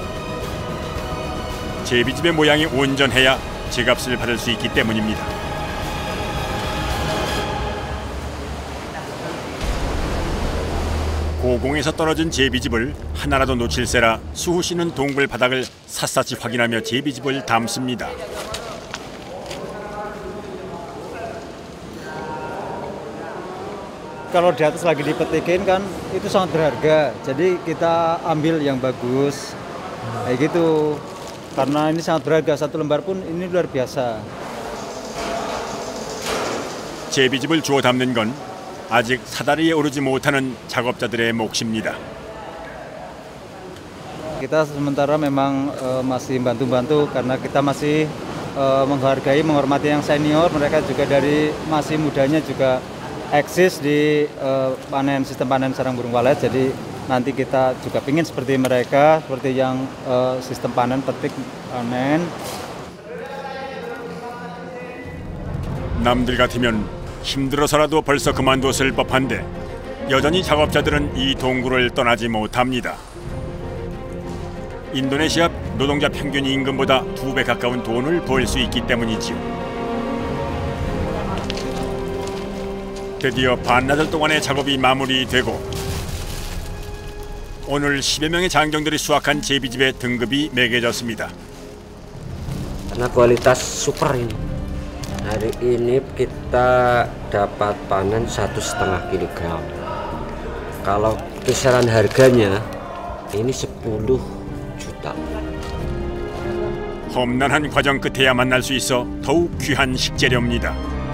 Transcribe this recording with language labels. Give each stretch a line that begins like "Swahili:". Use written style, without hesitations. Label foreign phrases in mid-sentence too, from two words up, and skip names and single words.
Korean: 제비집의 모양이 온전해야 제값을 받을 수 있기 때문입니다. 고공에서 떨어진 제비집을 하나라도 놓칠세라 수호 씨는 동굴 바닥을 샅샅이 확인하며 제비집을 담습니다.
Indonesian: Kalau di atas lagi dipetikin kan itu sangat berharga. Jadi kita ambil yang bagus. Kayak gitu. Karena ini sangat berharga, satu lembar pun ini luar biasa.
Korean: 제비집을 주워 담는 건 아직 사다리에 오르지 못하는 작업자들의 몫입니다.
Indonesian: Kita sementara memang masih bantu-bantu karena kita masih menghargai, menghormati yang senior. Mereka juga dari masih mudanya juga eksis di sistem panen sarang burung walet. Jadi nanti kita juga pingin seperti mereka, seperti yang sistem panen petik panen.
Korean: 남들 같으면 힘들어서라도 벌써 그만뒀을 법한데 여전히 작업자들은 이 동굴을 떠나지 못합니다. 인도네시아 노동자 평균 임금보다 2배 가까운 돈을 벌 수 있기 때문이지요. 드디어 반나절 동안의 작업이 마무리되고 오늘 10여 명의 장정들이 수확한 제비집의 등급이 매겨졌습니다.
Indonesian: Karena kualitas super ini. Hari ini kita dapat panen 1,5 kilogram. Kalau kisaran harganya ini 10 juta.
Korean: 험난한 과정 끝에야 만날 수 있어 더욱 귀한 식재료입니다.